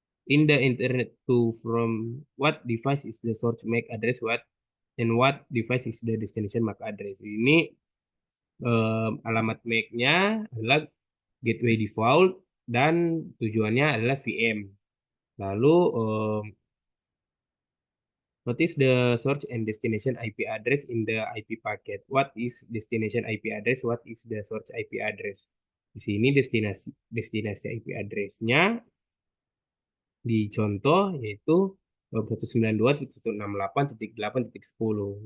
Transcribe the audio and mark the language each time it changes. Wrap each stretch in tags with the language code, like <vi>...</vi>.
<en>In the internet to from what device is the source MAC address, what device is the destination MAC address.</en> <id>Ini alamat MAC-nya adalah gateway default dan tujuannya adalah VM.</id> <en>Lalu what is the source and destination IP address in the IP packet? What is destination IP address? What is the source IP address?</en> <id>Di sini destinasi IP address-nya di contoh yaitu 192.168.8.10.</id>